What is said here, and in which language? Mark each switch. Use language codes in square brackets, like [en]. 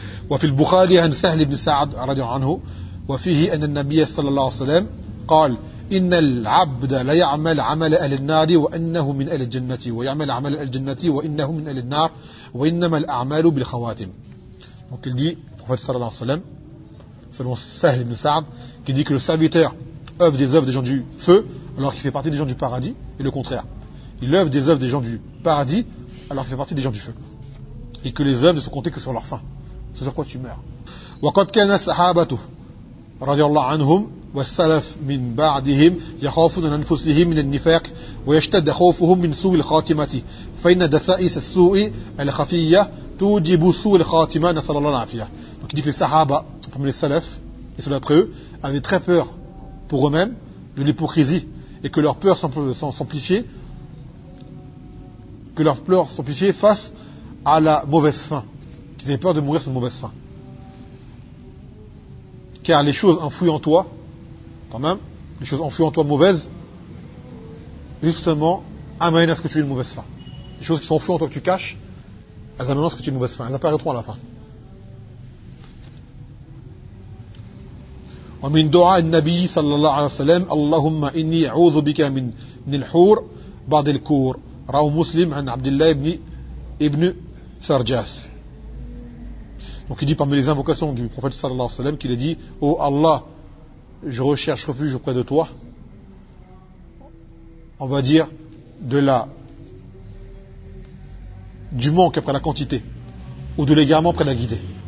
[ar] وفي البخاري عن سهل بن سعد رضي الله عنه وفيه أن النبي صلى الله عليه وسلم قال إن العبد ليعمل عمل أهل النار وأنه من أهل الجنة ويعمل عمل أهل الجنة وإنه من أهل النار وإنما الأعمال بالخواتم. [fr] Donc il dit, prophète [ar] صلى الله عليه وسلم, [fr] selon سهل بن سعد, qui dit que le serviteur œuvre des œuvres des gens du feu alors qu'il fait partie des gens du paradis, et le contraire. Il œuvre des œuvres des gens du paradis alors qu'il fait partie des gens du feu. Et que les œuvres ne sont comptées que sur leur fin. C'est sur quoi tu meurs. [ar] وقد كان الصحابة رضي الله عنهم والسلف من بعدهم يخافون أنفسهم من النفاق ويشتد خوفهم من سوء الخاتمة فإن دسائس السوء الخفية توجب سوء الخاتمة نسأل الله العافية. [fr] Donc il dit que les Sahaba, comme les Salaf, et ceux d'après eux, avaient très peur pour eux-mêmes de l'hypocrisie et que leur peur s'amplifiait, que leur pleurs s'amplifiaient face à la mauvaise fin. Qu'ils avaient peur de mourir sur une mauvaise fin. Car les choses enfouies en toi, quand même, les choses enfouies en toi mauvaises, justement, amènent à ce que tu aies une mauvaise fin. Les choses qui sont enfouies en toi que tu caches, elles amènent à ce que tu aies une mauvaise fin. Elles apparaîtront à la fin. [ar] ومن دعاء النبي صلى الله عليه وسلم اللهم إني أعوذ بك من الحور بعض الكور رواه مسلم عن عبد الله ابن سرجاس. [fr] Donc il dit parmi les invocations du prophète sallallahu alayhi wa sallam qu'il a dit « Oh Allah, je recherche refuge auprès de toi. » On va dire de la du manque après la quantité ou de l'égarement après la guidée.